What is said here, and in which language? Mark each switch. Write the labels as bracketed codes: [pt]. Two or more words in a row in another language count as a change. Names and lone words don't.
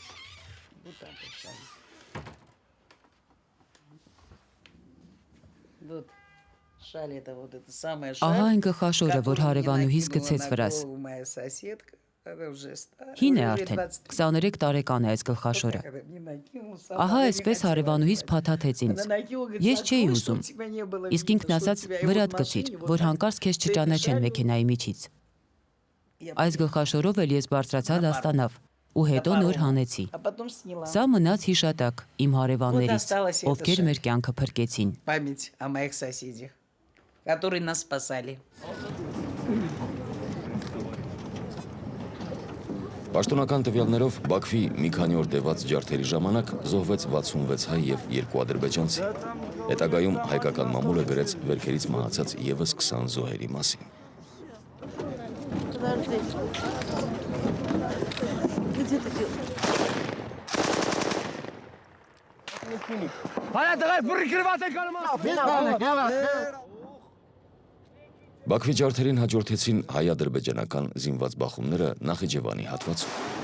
[hy] Ահա այն գլխաշորը, որ հարևանուհիս գցեց վրաս։ Հին է արդեն, 23 տարեկան է այս գլխաշորը։ Ահա այսպես հարևանուհիս փաթաթեց ինձ։ Ես չէի ուզում, իսկ ինքն ասաց վրատ գցիր, որ հանկարծ քեզ չճանաչեն մեքենայի միջից։ Այս գլխաշորով էլ ես բարձրացա Դաստանավ ու հետո նոր հանեցի։ Սա մնաց հիշատակ իմ հարևաններից, ովքեր մեր կյանքը փրկեցին։ [ru] Память о моих соседях, которые нас спасали. [hy] Պաշտոնական տվյալներով Բաքվի մի քանի օր տևած ջարդերի ժամանակ զոհվեց 66 հայ եւ 2 ադրբեջանցի։ Հետագայում հայկական մամուլը գրեց վերքերից մահացած եւս 20 զոհերի մասին։ Բաքվի ջարդերին հաջորդեցին հայ-ադրբեջանական զինված բախումները Նախիջևանի հատվածում։